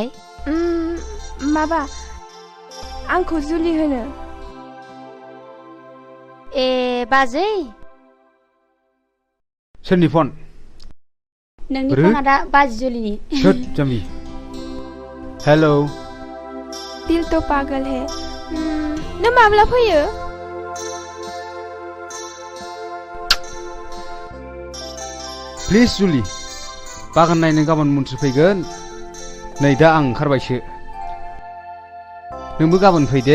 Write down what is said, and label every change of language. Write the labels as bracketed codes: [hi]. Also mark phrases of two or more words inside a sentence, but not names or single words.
[brx] माबा आंखौ जुलि होनो ए बाजै सोरनि फन नोंनि फना दा बाजै जुलिनि सोद जाम्बि हेलौ दिल तो पागल है नों माब्ला फैयो प्लिज जुलि बागान नायनो गाबोन मन्थ्रि फैगोन नै दा आं ओंखारबायसो नोंबो गाबोन फै दे